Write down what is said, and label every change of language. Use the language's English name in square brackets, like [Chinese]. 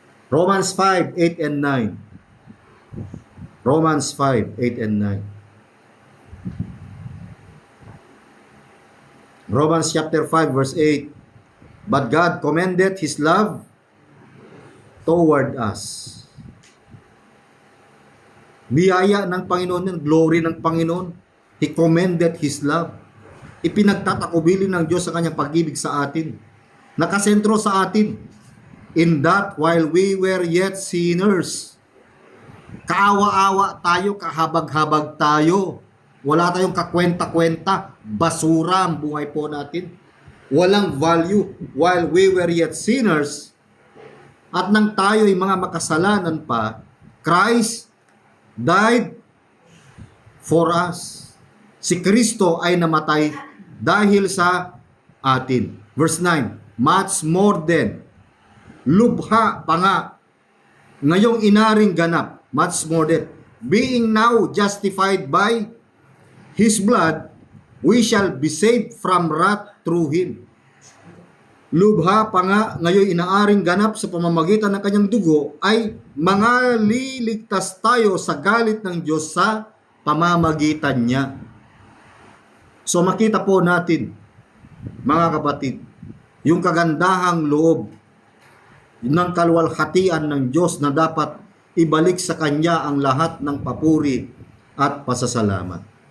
[English] Romans 5, 8 and 9. Romans 5, 8 and 9. Romans chapter 5, verse 8. But God commended His love toward us. [Filipino] Biyaya ng Panginoon, glory ng Panginoon. [English] He commended His love. [Filipino] Ipinagtatakubilin ng Diyos sa kanyang pag-ibig sa atin. Nakasentro sa atin. [English] In that while we were yet sinners, [Filipino] kaawa-awa tayo, kahabag-habag tayo. Wala tayong kakwenta-kwenta. Basura ang buhay po natin. Walang value. [English] While we were yet sinners, [Filipino] at nang tayo ay mga makasalanan pa, [English] Christ died for us. [Filipino] Si Kristo ay namatay dahil sa atin. [English] Verse 9, much more than, [Filipino] lubha pa nga, ngayong inaring ganap, [English] much more than, being now justified by His blood, we shall be saved from wrath through Him. [Filipino] Lubha pa nga, ngayon inaaring ganap sa pamamagitan ng kanyang dugo, ay mga liligtas tayo sa galit ng Diyos sa pamamagitan niya. So makita po natin, mga kapatid, yung kagandahang loob ng kaluwalhatian ng Diyos na dapat ibalik sa Kanya ang lahat ng papuri at pasasalamat.